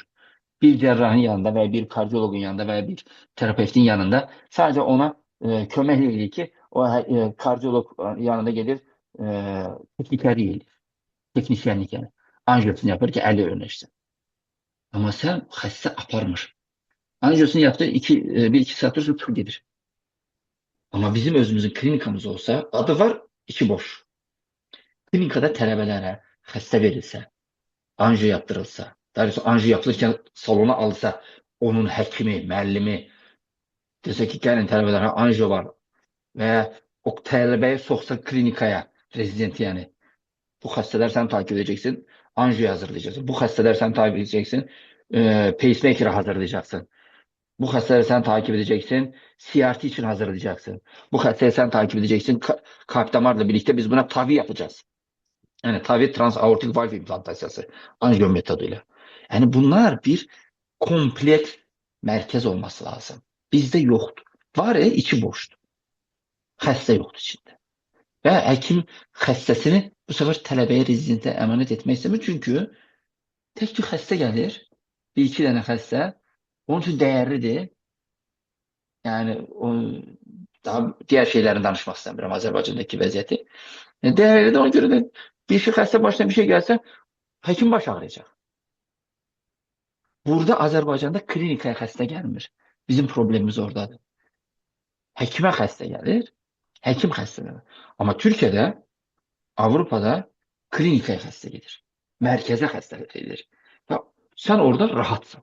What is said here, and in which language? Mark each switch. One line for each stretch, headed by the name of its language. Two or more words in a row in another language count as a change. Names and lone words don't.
Turkish: Bir cerrahın yanında veya bir kardiyologun yanında veya bir terapevtin yanında sadece ona
Azerbaijani: kömək edir ki
Turkish: o kardiyolog yanında gelir teknikeri edir. Teknisyenlik yani. Anjiyosunu yapar ki əli önləşsin.
Azerbaijani: Ama sen xəstə aparmır.
Turkish: Anjiyosunu yaptı bir iki saat sonra çıkıp gelir. Ama bizim özümüzün klinikamız olsa adı var içi boş.
Azerbaijani: Klinikada tələbələrə xəstə verilsə,
Turkish: anjiyo yaptırılsa, daha doğrusu anjiyo yapılırken
Azerbaijani: salona alsa onun həkimi, müəllimi dese ki gəlin tələbələrə anjiyo var veya o tələbəyi soxsa klinikaya, rezident yani.
Turkish: Bu xəstələr sen takip edeceksin, anjiyo hazırlayacaksın. Bu xəstələr sen takip edeceksin, pacemaker'ı hazırlayacaksın. Bu xəstələri sen takip edeceksin, CRT için hazırlayacaksın. Bu xəstələri sen takip edeceksin, kalp damarla birlikte biz buna TAVI yapacağız. Yani TAVI transaortik valve implantasyası anjiyo metoduyla. Yani bunlar bir kompleks merkez olması lazım. Bizde yoktu. Var ya içi boştu. Xəstə yoktu içinde.
Azerbaijani: Və həkim xəstəsini bu sefer tələbəyə rezidentə əmanət etmək istəmir. Çünki tek tük xəstə gəlir. Bir iki dənə xəstə. Onun üçün dəyərlidir.
Turkish: Yani o, daha diğer şeylerin danışmak istemiyorum Azerbaycan'daki vəziyyəti.
Azerbaijani: Dəyərlidir, ona göre de bir şey xəstə başına bir şey gelse həkim baş ağrıyacaq. Burada Azerbaycan'da klinikaya xəstə gəlmir. Bizim problemimiz oradadır. Həkimə xəstə gəlir, həkim xəstə gəlir. Amma Türkiyədə, Avrupa'da klinikaya xəstə gedir. Mərkəzə xəstə gedir. Və sən orada rahatsan.